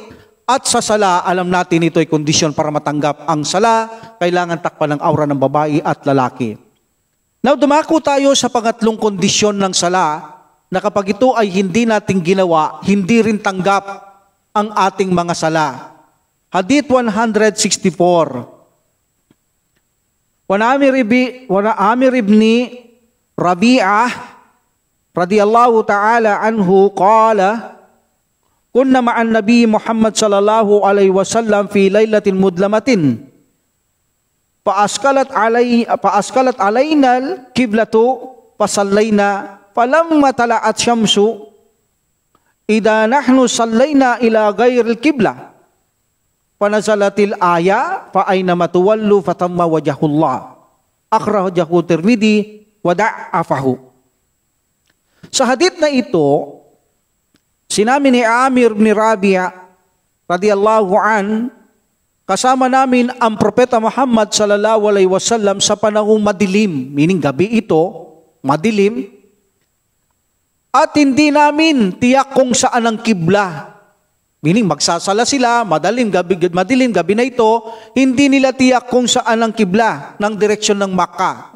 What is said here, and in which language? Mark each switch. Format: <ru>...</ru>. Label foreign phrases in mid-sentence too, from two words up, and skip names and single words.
<tl>At sa sala, alam natin ito ay kondisyon para matanggap ang sala, kailangan takpan ng aura ng babae at lalaki. Now, dumako tayo sa pangatlong kondisyon ng sala na kapag ito ay hindi natin ginawa, hindi rin tanggap ang ating mga sala. Hadith 164.</tl> <ar>وعن عامر بن ربيعة رضي الله تعالى عنه قال كنا مع النبي محمد صلى الله عليه وسلم في ليلة مظلمة فأشكلت علينا القبلة فصلينا فلما طلعت الشمس إذا نحن صلينا إلى غير القبلة فنزلت الآية فأينما تولوا فثم وجه الله أخرجه الترمذي وضعفه.</ar> <tl>Sa hadith na ito, sinabi ni Amir bin Rabi'a</tl> <ar>رضي الله عن,</ar> <tl>kasama namin ang Propeta Muhammad</tl> <ar>صلى الله عليه وسلم</ar> <tl>sa panahong madilim, meaning gabi ito, madilim, at hindi namin tiyak kung saan ang kibla. Meaning magsasala sila, madilim gabi na ito, hindi nila tiyak kung saan ang kibla ng direksyon ng Makkah.</tl>